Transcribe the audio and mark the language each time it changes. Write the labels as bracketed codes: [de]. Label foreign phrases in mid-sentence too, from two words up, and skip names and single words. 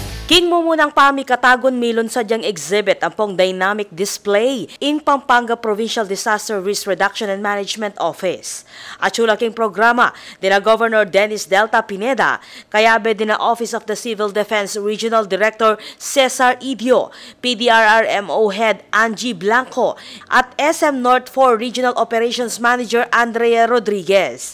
[pam] King mumunang pami katagon milon sa diyang exhibit ang pong [en] dynamic display [pam] in Pampanga Provincial Disaster Risk Reduction and Management Office. At king programa dina Governor Dennis Delta Pineda, kayabe dina Office of the Civil Defense Regional Director Cesar Idio, PDRRMO Head Angie Blanco, at SM North 4 Regional Operations Manager Andrea Rodriguez.